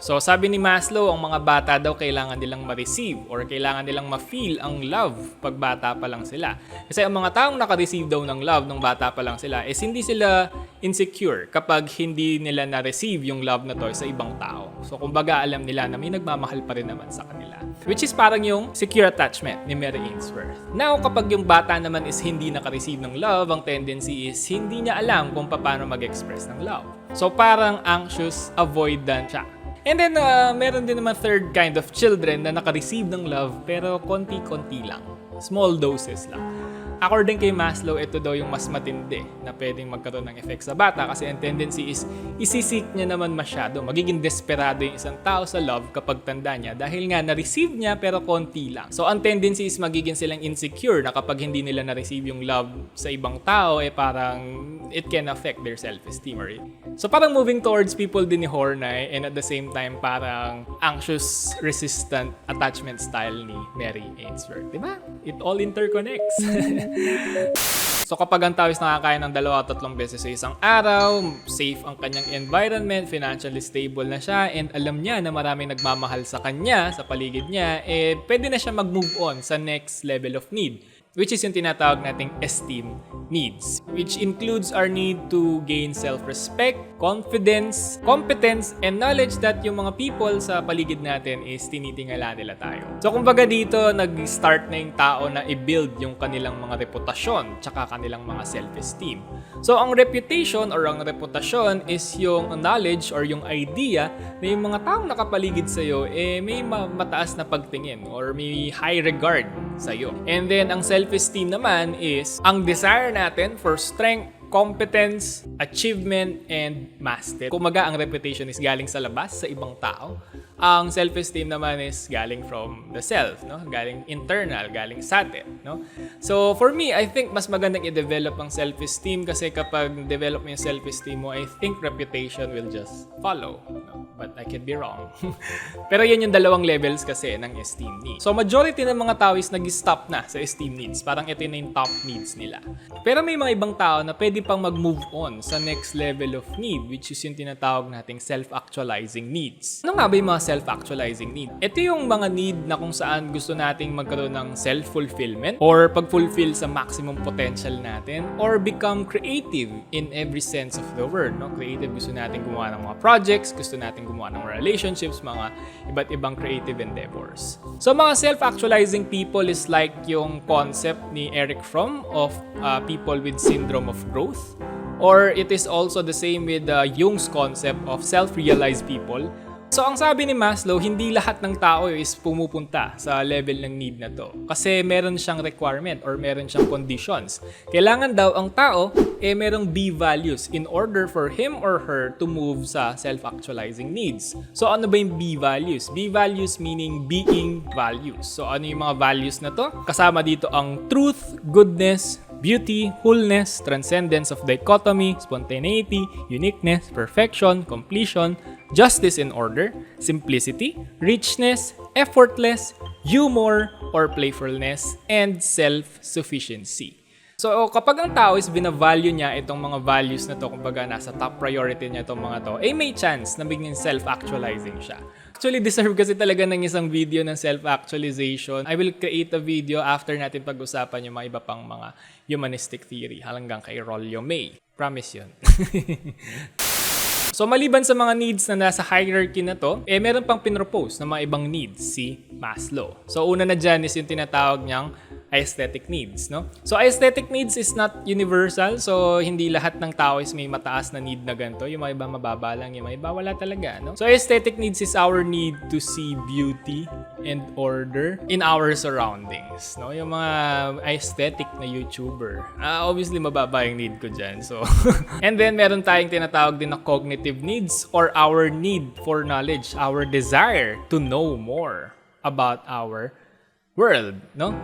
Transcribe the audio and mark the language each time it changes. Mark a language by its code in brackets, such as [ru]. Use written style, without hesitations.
[tl] So sabi ni Maslow, ang mga bata daw kailangan nilang ma-receive or kailangan nilang ma-feel ang love pag bata pa lang sila. Kasi ang mga taong naka-receive daw ng love nung bata pa lang sila is hindi sila insecure kapag hindi nila na-receive yung love na to sa ibang tao. So kumbaga alam nila na may nagmamahal pa rin naman sa kanila. Which is parang yung secure attachment ni Mary Ainsworth. Now kapag yung bata naman is hindi naka-receive ng love, ang tendency is hindi niya alam kung paano mag-express ng love. So parang anxious, avoidant siya. And then, meron din naman third kind of children na naka-receive ng love pero konti-konti lang. Small doses lang. According kay Maslow, ito daw yung mas matindi na pwedeng magkaroon ng effect sa bata kasi ang tendency is isisik niya naman masyado. Magiging desperado yung isang tao sa love kapag tanda niya dahil nga na-receive niya pero konti lang. So ang tendency is magiging silang insecure na kapag hindi nila na-receive yung love sa ibang tao, parang it can affect their self-esteem. So parang moving towards people din ni Horney and at the same time parang anxious, resistant attachment style ni Mary Ainsworth. [en] Diba? It all interconnects. [tl] So kapag ang tao is nakakain ng 2 o 3 beses sa isang araw, safe ang kanyang environment, financially stable na siya, and alam niya na maraming nagmamahal sa kanya, sa paligid niya, pwede na siya mag-move on sa next level of need. [en] which is yung tinatawag nating esteem needs, which includes our need to gain self-respect, confidence, competence, and knowledge that yung mga people sa paligid natin is tinitingala nila tayo. [tl] So kumbaga dito, nag-start na yung tao na i-build yung kanilang mga reputasyon tsaka kanilang mga self-esteem. So ang reputation or ang reputasyon is yung knowledge or yung idea na yung mga taong nakapaligid sa'yo may mataas na pagtingin or may high regard sa'yo. [en] And then ang self-esteem naman is ang desire natin for strength, competence, achievement, and mastery. [tl] Kumaga, ang reputation is galing sa labas, sa ibang tao. Ang self-esteem naman is galing from the self, no? Galing internal, galing sa atin, no? [en] So, for me, I think mas magandang i-develop ang self-esteem kasi kapag develop mo yung self-esteem mo, I think reputation will just follow, no? But I could be wrong. Pero yan yung dalawang levels kasi ng esteem needs. [tl] So, majority ng mga tao is nag-stop na sa esteem needs. Parang ito na yung top needs nila. Pero may mga ibang tao na pwede pang mag-move on sa next level of need, which is yung tinatawag nating self-actualizing needs. Ano nga ba yung mga self-actualizing need? Ito yung mga need na kung saan gusto nating magkaroon ng self-fulfillment or pag-fulfill sa maximum potential natin or become creative in every sense of the word. No? Creative, gusto natin gumawa ng mga projects, gusto natin gumawa ng relationships, mga iba't ibang creative endeavors. [en] So mga self-actualizing people is like yung concept ni Eric Fromm of people with syndrome of growth, or it is also the same with Jung's concept of self-realized people. [tl] So, ang sabi ni Maslow, hindi lahat ng tao is pumupunta sa level ng need na to. Kasi meron siyang requirement or meron siyang conditions. Kailangan daw ang tao, merong B values in order for him or her to move sa self-actualizing needs. So, ano ba yung B values? B values meaning being values. So, ano yung mga values na to? [en] Kasama dito ang truth, goodness, beauty, wholeness, transcendence of dichotomy, spontaneity, uniqueness, perfection, completion, justice in order, simplicity, richness, effortless, humor or playfulness, and self-sufficiency. [tl] So, kapag ang tao is binavalue niya itong mga values na to, kumbaga nasa top priority niya itong mga to, may chance na biging self-actualizing siya. Actually, deserve kasi talaga ng isang video ng self-actualization. I will create a video after natin pag-usapan yung mga iba pang mga humanistic theory hanggang kay Rollo May. Promise yun. So, maliban sa mga needs na nasa hierarchy na to, meron pang pinropose na mga ibang needs si Maslow. So, una na dyan is yung tinatawag niyang aesthetic needs, no? [en] So, aesthetic needs is not universal. [tl] So, hindi lahat ng tao is may mataas na need na ganito. Yung mga iba mababa lang, yung mga iba wala talaga, no? [en] So, aesthetic needs is our need to see beauty and order in our surroundings, no? [tl] Yung mga aesthetic na YouTuber. Obviously, mababa yung need ko dyan. [en] So, and then, meron tayong tinatawag din na cognitive needs or our need for knowledge, our desire to know more about our world, no?